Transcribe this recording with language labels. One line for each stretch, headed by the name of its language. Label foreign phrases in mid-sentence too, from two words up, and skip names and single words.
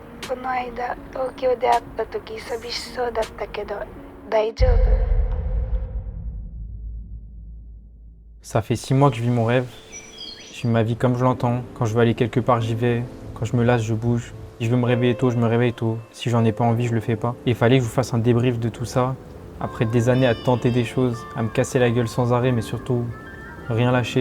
Japanese: その間東京で会った時寂しそうだったけど大丈夫？
French: Ça fait 6 mois que je vis mon rêve. Je vis ma vie comme je l'entends. Quand je veux aller quelque part, j'y vais. Quand je me lasse, je bouge. Si je veux me réveiller tôt, je me réveille tôt. Si j'en ai pas envie, je le fais pas. Et il fallait que je vous fasse un débrief de tout ça. Après des années à tenter des choses, à me casser la gueule sans arrêt, mais surtout rien lâcher.